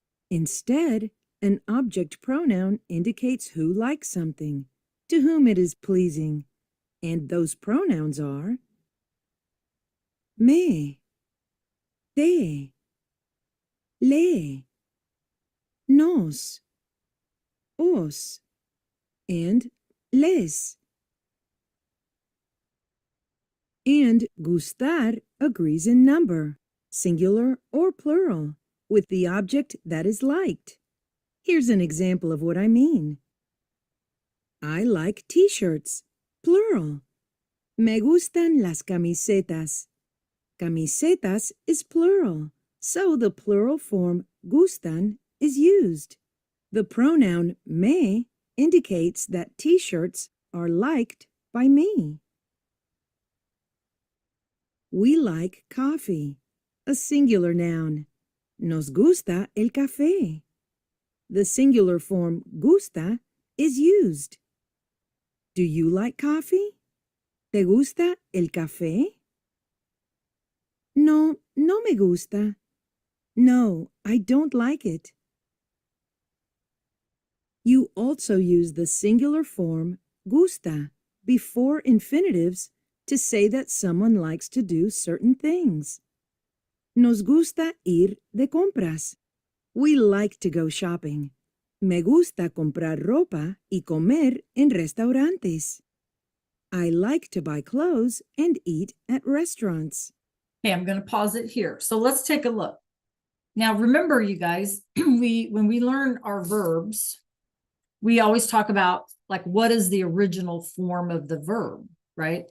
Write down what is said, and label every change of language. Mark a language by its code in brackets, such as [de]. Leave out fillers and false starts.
[en] Instead, an object pronoun indicates who likes something, to whom it is pleasing, and those pronouns are me, te, le, nos, os, and les. And gustar agrees in number, singular or plural, with the object that is liked. Here's an example of what I mean. I like t-shirts, plural. [es] Me gustan las camisetas. [en] Camisetas is plural, so the plural form gustan is used. The pronoun me indicates that t-shirts are liked by me. We like coffee, a singular noun. [es] Nos gusta el café. [en] The singular form gusta is used. Do you like coffee? [es] ¿Te gusta el café? No, no me gusta. [en] No, I don't like it. You also use the singular form gusta before infinitives to say that someone likes to do certain things. [es] Nos gusta ir de compras. [en] We like to go shopping. [es] Me gusta comprar ropa y comer en restaurantes. [en] I like to buy clothes and eat at restaurants. Okay, I'm going to pause it here. So let's take a look. Now, remember, you guys, when we learn our verbs, we always talk about like what is the original form of the verb, right?